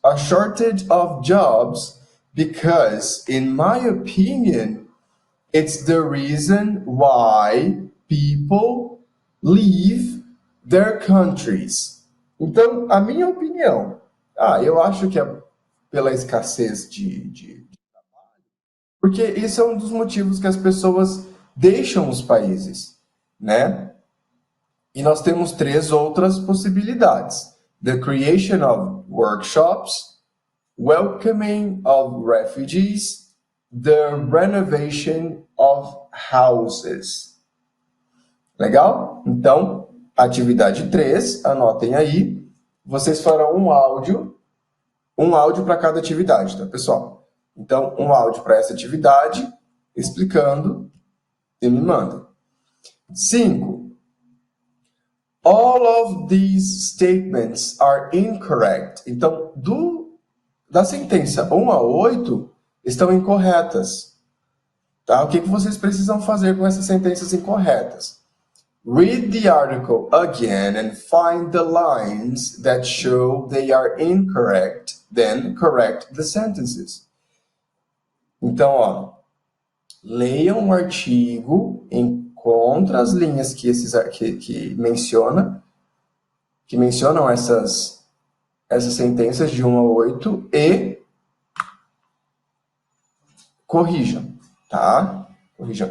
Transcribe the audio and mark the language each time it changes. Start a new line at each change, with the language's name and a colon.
English: A shortage of jobs because, in my opinion, it's the reason why people leave their countries.
Portuguese: Então, a minha opinião, eu acho que é pela escassez de trabalho, porque isso é um dos motivos que as pessoas deixam os países, né? E nós temos 3 outras possibilidades.
English: The creation of workshops, welcoming of refugees, the renovation of houses.
Portuguese: Legal? Então, atividade 3, anotem aí. Vocês farão um áudio para cada atividade, tá, pessoal? Então, um áudio para essa atividade, explicando e me mandem. 5.
English: All of these statements are incorrect.
Portuguese: Então, da sentença 1 a 8 estão incorretas. Tá? O que vocês precisam fazer com essas sentenças incorretas?
English: Read the article again and find the lines that show they are incorrect, then correct the sentences.
Portuguese: Então, leiam o artigo, encontra as linhas que mencionam essas sentenças de 1 a 8 e corrijam, tá? Corrijam.